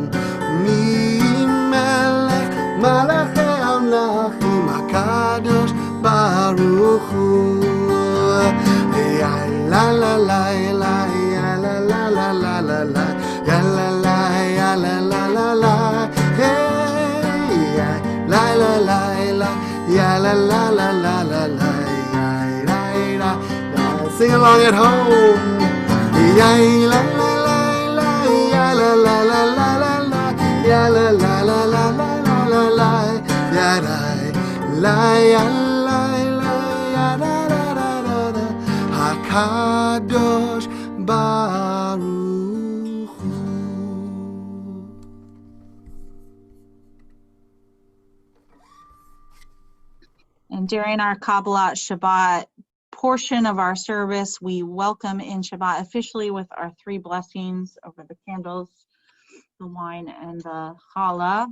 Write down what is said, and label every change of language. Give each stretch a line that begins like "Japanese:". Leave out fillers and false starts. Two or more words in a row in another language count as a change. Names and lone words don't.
Hebrew: מי מלך, מלאכי המלכים, הקדוש ברוך הוא. לה לה לה לה לה לה לה לה לה לה לה לה לה לה לה לה לה ya la la la la la la ya la
English: sing along at home ya la la la la ya la la la la la la ya la la la la la la la ya la ya la la ya da da da da
Hebrew: הקדוש ברוך הוא.
English: And during our
Hebrew: קבלת שבת
English: portion of our service, we welcome in Shabbat officially with our three blessings over the candles, the wine, and the challah.